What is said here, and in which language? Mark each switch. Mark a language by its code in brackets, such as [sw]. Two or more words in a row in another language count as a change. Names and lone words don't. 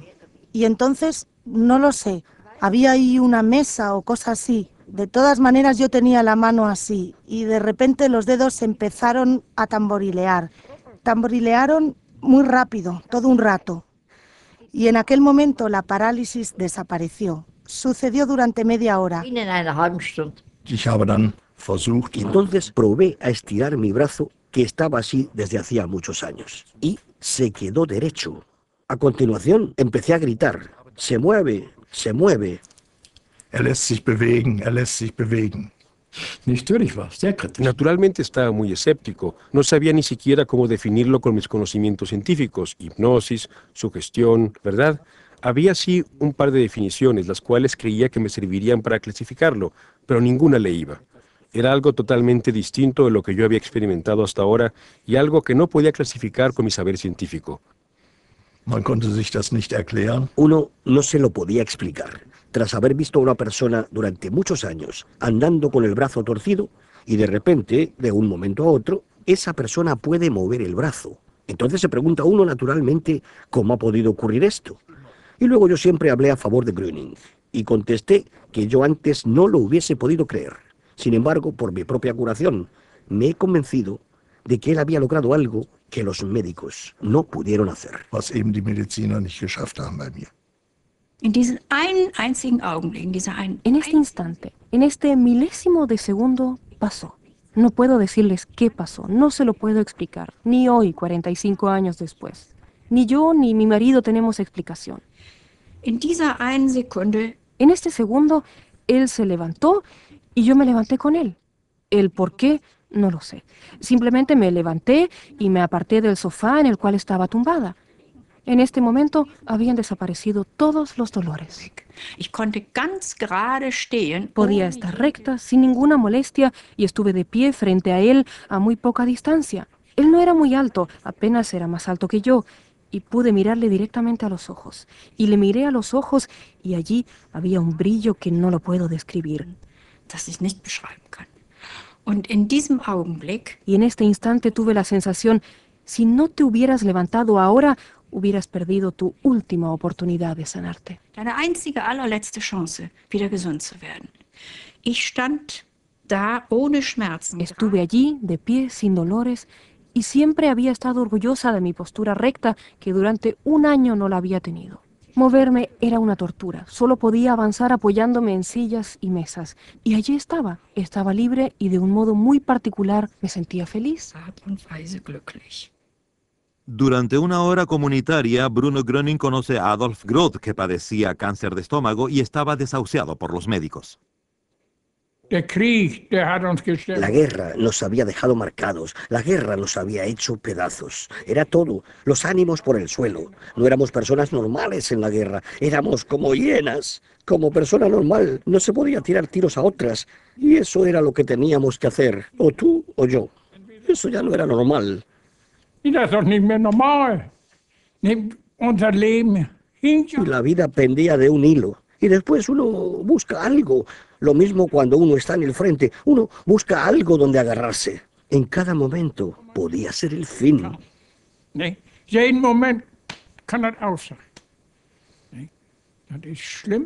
[es] Y entonces, no lo sé, había ahí una mesa o cosa así. De todas maneras yo tenía la mano así, y de repente los dedos empezaron a tamborilear. Tamborilearon muy rápido, todo un rato. Y en aquel momento la parálisis desapareció. Sucedió durante media hora. [de] Ich habe dann versucht, [es] Y entonces probé a estirar mi brazo, que estaba así desde hacía muchos años, y se quedó derecho. A continuación empecé a gritar, se mueve, se mueve. [de] lässt sich bewegen, er lässt sich bewegen. Natürlich war es sehr kritisch. [es] Naturalmente estaba muy escéptico. No sabía ni siquiera cómo definirlo con mis conocimientos científicos. Hipnosis, sugestión, ¿verdad? Había sí un par de definiciones, las cuales creía que me servirían para clasificarlo, pero ninguna le iba. Era algo totalmente distinto de lo que yo había experimentado hasta ahora y algo que no podía clasificar con mi saber científico. [de] Man konnte sich das nicht erklären. [es] Uno no se lo podía explicar. Tras haber visto a una persona durante muchos años andando con el brazo torcido y de repente, de un momento a otro, esa persona puede mover el brazo. Entonces se pregunta uno naturalmente cómo ha podido ocurrir esto. Y luego yo siempre hablé a favor de Gröning y contesté que yo antes no lo hubiese podido creer. Sin embargo, por mi propia curación, me he convencido de que él había logrado algo que los médicos no pudieron hacer. [de] Was eben die Mediziner nicht geschafft haben bei mir. In diesem einen einzigen Augenblick, in dieser einen [es] En este instante, en este milésimo de segundo, pasó. No puedo decirles qué pasó, no se lo puedo explicar, ni hoy, 45 años después. Ni yo ni mi marido tenemos explicación. [de] in dieser einen Sekunde [es] En este segundo, él se levantó y yo me levanté con él. El por qué, no lo sé. Simplemente me levanté y me aparté del sofá en el cual estaba tumbada. En este momento habían desaparecido todos los dolores. [de] ich konnte ganz gerade stehen. [es] Podía estar recta, sin ninguna molestia, y estuve de pie frente a él a muy poca distancia. Él no era muy alto, apenas era más alto que yo, y pude mirarle directamente a los ojos. Y le miré a los ojos, y allí había un brillo que no lo puedo describir. [de] Das ich nicht beschreiben kann. Und in diesem Augenblick [es] Y en este instante tuve la sensación, si no te hubieras levantado ahora, hubieras perdido tu última oportunidad de sanarte. [de] deine einzige, allerletzte Chance, wieder gesund zu werden. Ich stand da ohne Schmerzen. [es] Estuve allí, de pie, sin dolores, y siempre había estado orgullosa de mi postura recta que durante un año no la había tenido. Moverme era una tortura, solo podía avanzar apoyándome en sillas y mesas. Y allí estaba libre y de un modo muy particular me sentía feliz. [de] Art und Weise glücklich. [es] Durante una hora comunitaria, Bruno Gröning conoce a Adolf Groth, que padecía cáncer de estómago y estaba desahuciado por los médicos. [de] Der Krieg, der hat uns gestellt. [es] La guerra nos había dejado marcados, la guerra nos había hecho pedazos. Era todo, los ánimos por el suelo. No éramos personas normales en la guerra, éramos como hienas. Como persona normal no se podía tirar tiros a otras. Y eso era lo que teníamos que hacer, o tú o yo. Eso ya no era normal. [de] Das ist doch nicht mehr normal. Unser Leben hing [es] Y la vida pendía de un hilo. Y después uno busca algo. Lo mismo cuando uno está en el frente. Uno busca algo donde agarrarse. En cada momento podía ser el fin. [de] Jeden Moment kann das aus sein. Das ist schlimm.